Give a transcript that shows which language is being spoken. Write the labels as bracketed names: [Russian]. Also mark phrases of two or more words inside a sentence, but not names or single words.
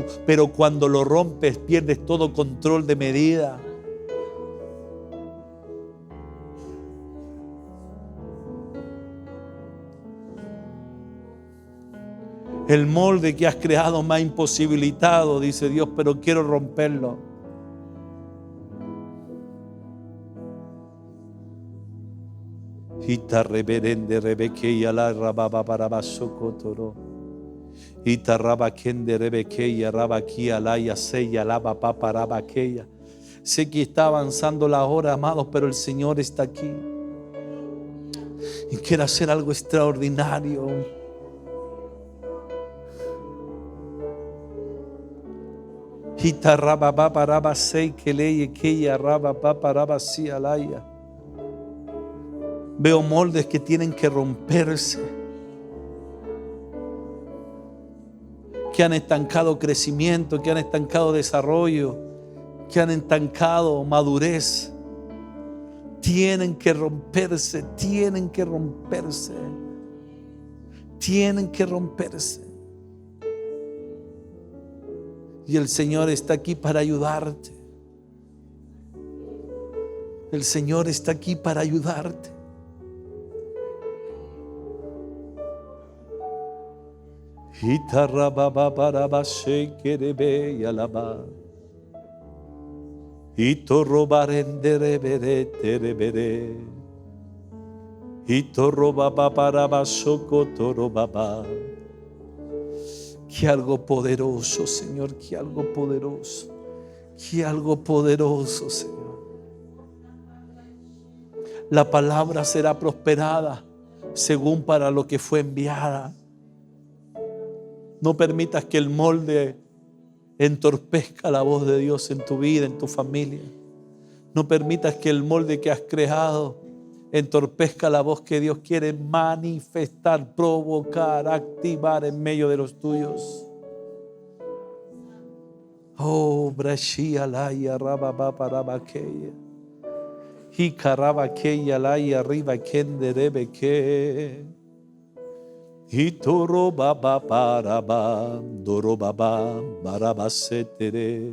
[Spanish] Pero cuando lo rompes, pierdes todo control de medida. El molde que has creado me ha imposibilitado, dice Dios, pero quiero romperlo. Ita reverende rebequeya la rababa para basocotoro. Ita rabakende rebequeya rabaquía la yaseya la papá para baqueya. Sé que está avanzando la hora, amados, pero el Señor está aquí y quiere hacer algo extraordinario. Ita rababa para basei que leye que ya rababa para basía laya. Veo moldes que tienen que romperse, que han estancado crecimiento, que han estancado desarrollo, que han estancado madurez. Tienen que romperse, tienen que romperse, tienen que romperse. Y el Señor está aquí para ayudarte. El Señor está aquí para ayudarte. Itarrababa para bashekerebe yalaba. Itorrobarendere terebere. Itorrobaba para basocotorobaba. Que algo poderoso, Señor, que algo poderoso, que algo poderoso, Señor. La palabra será prosperada según para lo que fue enviada. No permitas que el molde entorpezca la voz de Dios en tu vida, en tu familia. No permitas que el molde que has creado entorpezca la voz que Dios quiere manifestar, provocar, activar en medio de los tuyos. Oh, Brashia Laya Rababa Parabakeya. Hikarabakeya Laya Riba Kenderebeke. Hitoro Baba Paraba, Doro Baba, Barabasetere.